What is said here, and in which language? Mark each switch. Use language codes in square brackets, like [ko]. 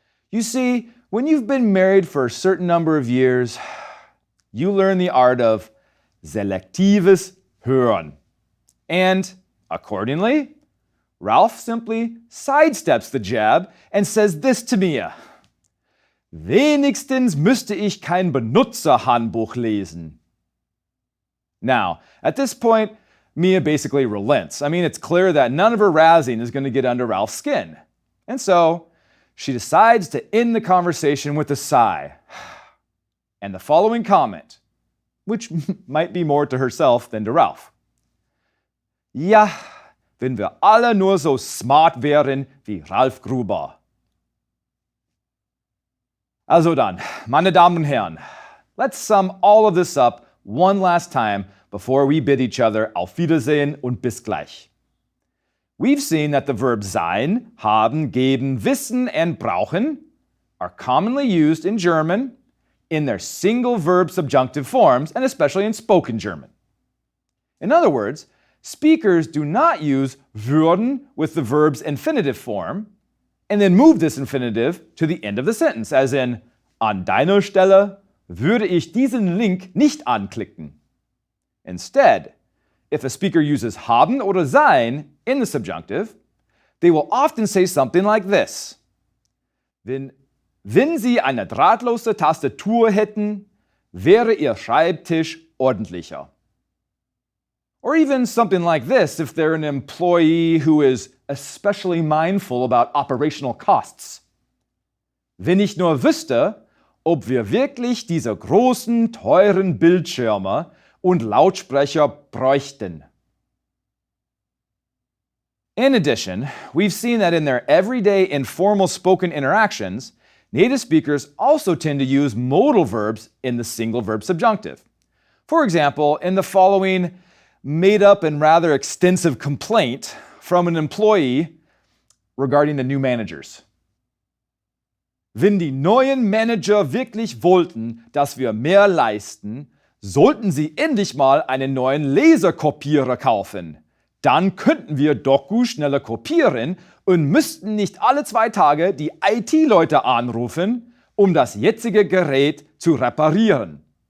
[en] You see, when you've been married for a certain number of years, you learn the art of [de] selektives Hören. [en] And accordingly, Ralph simply sidesteps the jab and says this to Mia. [de] Wenigstens müsste ich kein Benutzerhandbuch lesen. [en] Now, at this point, Mia basically relents. I mean, it's clear that none of her razzing is going to get under Ralph's skin. And so, she decides to end the conversation with a sigh. And the following comment, which might be more to herself than to Ralph. [de] Ja, wenn wir alle nur so smart wären wie Ralf Gruber. Also dann, meine Damen und Herren, [en] let's sum all of this up one last time before we bid each other [de] auf Wiedersehen und bis gleich. [en] We've seen that the verbs sein, haben, geben, wissen, and brauchen are commonly used in German in their single verb subjunctive forms, and especially in spoken German. In other words, speakers do not use würden with the verb's infinitive form and then move this infinitive to the end of the sentence, as in, [de] an deiner Stelle würde ich diesen Link nicht anklicken. [en] Instead, if a speaker uses haben oder sein in the subjunctive, they will often say something like this. [de] Wenn Sie eine drahtlose Tastatur hätten, wäre Ihr Schreibtisch ordentlicher. [en] Or even something like this if they're an employee who is especially mindful about operational costs. [de] Wenn ich nur wüsste, ob wir wirklich diese großen, teuren Bildschirme und Lautsprecher bräuchten. [en] In addition, we've seen that in their everyday informal spoken interactions, native speakers also tend to use modal verbs in the single verb subjunctive. For example, in the following made-up and rather extensive complaint from an employee regarding the new managers. [de] Wenn die neuen Manager wirklich wollten, dass wir mehr leisten, sollten sie endlich mal einen neuen Laserkopierer kaufen. Dann könnten wir Doku schneller kopieren und müssten nicht alle 2 Tage die IT-Leute anrufen, um das jetzige Gerät zu reparieren.